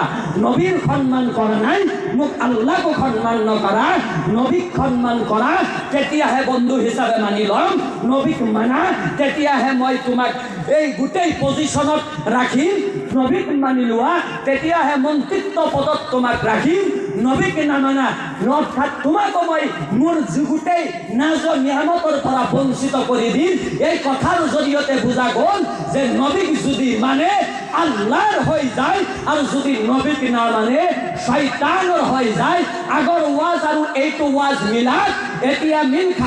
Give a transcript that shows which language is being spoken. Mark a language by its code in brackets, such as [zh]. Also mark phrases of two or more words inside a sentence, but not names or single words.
[as] নবীৰ সন্মান কৰা নাই, মোক আল্লাহকো সন্মান নকৰা। নবীক সন্মান কৰা, তেতিয়াহে বন্ধু হিচাপে মানি ল'ম। নবীক মানা, তেতিয়াহে মই তোমাক এই গোটেই পজিশ্যনত ৰাখিম। নবীক মানি লোৱা, তেতিয়াহে মন্ত্ৰিত্ব পদত তোমাক ৰাখিম। নবীকে না মানা অর্থাৎ তোমাকে মই মোৰ যুগুতেই নাজ নিয়ামতৰ পৰা বঞ্চিত কৰি দিম। এই কথাৰ জৰিয়তে বুজা গ'ল যে নবীক যদি মানে আল্লাহৰ হৈ যায় আৰু যদি নবীক না মানে শয়তানৰ হৈ যায়। আগৰ ওয়াজ আৰু এইটো ওয়াজ মিলাক এতিয়া মিল খাব।